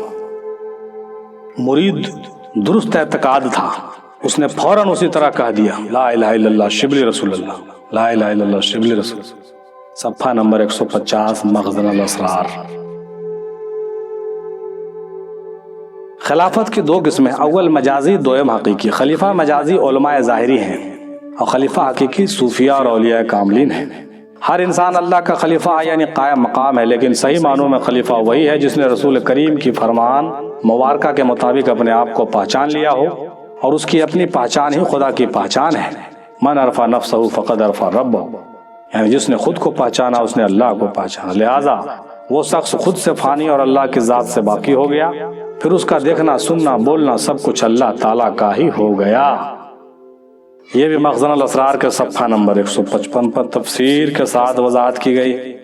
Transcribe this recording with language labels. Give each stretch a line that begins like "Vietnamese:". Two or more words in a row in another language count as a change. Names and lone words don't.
Urdu: مرید درست اعتقاد تھا، اس نے فوراً اسی طرح کہہ دیا،
Arabic: لا الہ الا اللہ شبلی رسول اللہ، لا الہ الا اللہ شبلی رسول اللہ۔
Urdu: صفحہ نمبر 150 مخزن الاسرار۔ خلافت کی دو قسمیں، اول مجازی، دوم حقیقی۔ خلیفہ مجازی علماء ظاہری ہیں اور خلیفہ حقیقی صوفیاء اور اولیاء کاملین ہیں۔ ہر انسان اللہ کا خلیفہ یعنی قائم مقام ہے، لیکن صحیح معنوں میں خلیفہ وہی ہے جس نے رسول کریم کی فرمان مبارکہ کے مطابق اپنے آپ کو پہچان لیا ہو، اور اس کی اپنی پہچان ہی خدا کی پہچان ہے۔
Arabic: من عرف نفسہ فقد عرف ربہ،
Urdu: یعنی جس نے خود کو پہچانا اس نے اللہ کو پہچانا، لہذا وہ شخص خود سے فانی اور اللہ کی ذات سے باقی ہو گیا، پھر اس کا دیکھنا، سننا، بولنا سب کچھ اللہ تعالیٰ کا ہی ہو گیا۔ یہ بھی مخزن الاسرار کے صفحہ نمبر 155 پر تفسیر کے ساتھ وضاحت کی گئی۔